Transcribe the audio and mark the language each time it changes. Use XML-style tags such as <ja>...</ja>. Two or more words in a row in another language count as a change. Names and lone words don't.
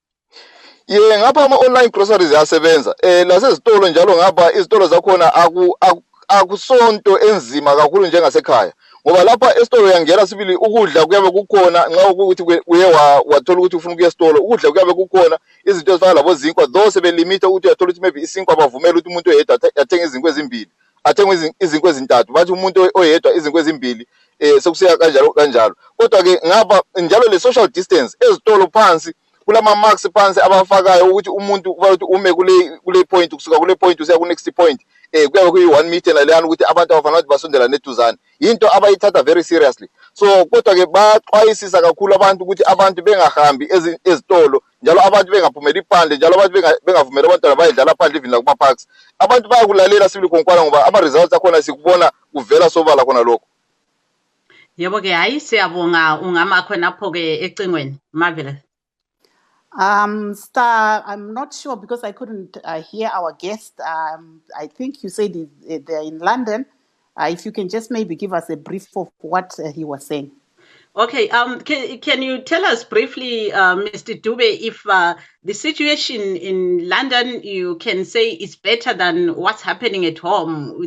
<nd>Ngapha ama-</nd> <en>online groceries</en> <nd>ayasebenza. Lasezitolo njalo ngapha izitolo zakhona akusonto enzima kakhulu njengasekhaya. Ngoba lapha esitolo uyangena sibili ukudla kuyabe kukhona nxa ukuthi uye wathola ukuthi ufuna ukuya esitolo ukudla kuyabe kukhona izinto ezifana labo zinkwa those belimita ukuthi uyathola ukuthi maybe isinkwa bavumela ukuthi umuntu oyedwa athenge izinkwa ezimbili athenge izinkwa ezintathu bathi umuntu oyedwa izinkwa ezimbili sekusiya kanjalo. Kodwa ke ngapha njalo le</nd> <en>social distance</en> <nd>ezitolo phansi kulama marks phansi abafakayo ukuthi umuntu kufanele ukuthi ume kule point kusuka kule point usiya ku</nd> <en>next point</en> <nd>kuyabe kuyi 1 meter naleyana ukuthi abantu abafanele ukuthi basondela neduzane into abayithatha</nd> <en>very seriously.</en> <nd>So kodwa ke baxwayisisa kakhulu abantu ukuthi abantu bengahambi ezitolo njalo abantu bengaphumeli iphandle njalo abantu bengavumeli abantwana bayedlala phandle even kuma parks. Abantu bayakulalela sibili konkwana ngoba ama results akhona sikubona kuvela sobala khona lokho. Yebo ke hayi siyabonga ungama khonapho ke ecingweni Marvellous.</nd> <en>Star, I'm not sure because I couldn't hear our guest. I think you said they're in London. If you can just maybe give us a brief of what he was saying. Okay. Can you tell us briefly, Mr. Dube, if the situation in London you can say is better than what's happening at home?</en>